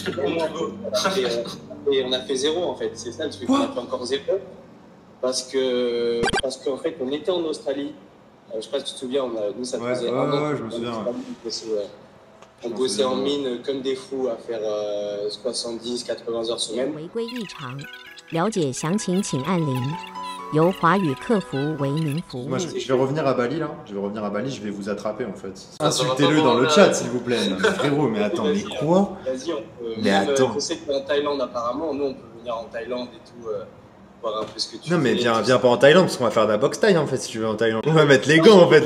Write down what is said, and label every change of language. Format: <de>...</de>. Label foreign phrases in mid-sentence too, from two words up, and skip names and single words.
<fr>Et on a fait 0 en fait. C'est ça le truc. On a fait encore 0. Parce qu'en fait, on était en Australie. Je sais pas si tu te souviens, nous ça faisait un an. Ouais, je me souviens. On bossait en mine comme des fous à faire 70-80 heures semaine.</fr> <zh>回归日常，了解详情请按0。由华语客服为您服务。</zh> <fr>Moi, je vais revenir à Bali là. Je vais revenir à Bali, je vais vous attraper en fait. Insultez-le dans le chat, s'il vous plaît. Frérot, mais attends, mais quoi? Vas-y, on peut. Mais attends. Je sais qu'en Thaïlande, apparemment, nous on peut venir en Thaïlande et tout, voir un peu ce que tu Non, mais fais, viens pas en Thaïlande parce qu'on va faire de la boxe thaï en fait si tu veux en Thaïlande. On va mettre les gants en fait.</fr>